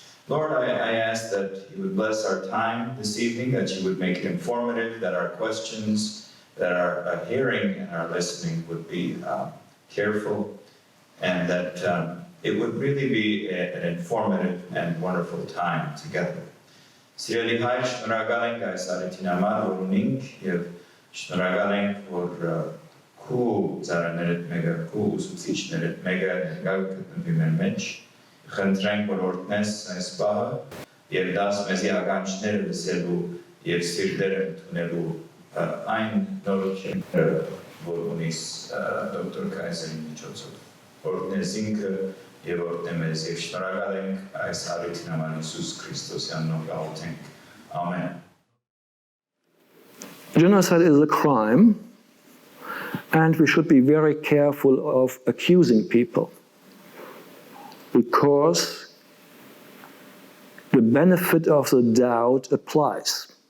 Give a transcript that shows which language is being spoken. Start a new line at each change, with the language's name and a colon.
English: Lord, I ask that you would bless our time this evening, that you would make it informative, that our questions, that our hearing and our listening would be careful, and that it would really be an informative and wonderful time together.
Armenian: Սիրելի հայր, շնորհակալ ենք այս առիթին համար, որ ունենք, եւ շնորհակալ ենք, որ քու ծառաներդ մեկը, քու ուսուցիչներդ մեկը ներկայ գտնվի մեր մեջ, խնդրենք, որ օրհնես այս բահը եւ դաս մեզի ականջները լսելու եւ սիրտերը ընդունելու այն նորությունները, որ ունիս դոկտոր Քայզերի միջոցով։ Օրհնես ինքը եւ օրհնես եւ շնորհակալ ենք այս առիթին համար Հիսուս Քրիստոսի անունով գաղութենք։ Amen.
English: Genocide is a crime, and we should be very careful of accusing people, because the benefit of the doubt applies.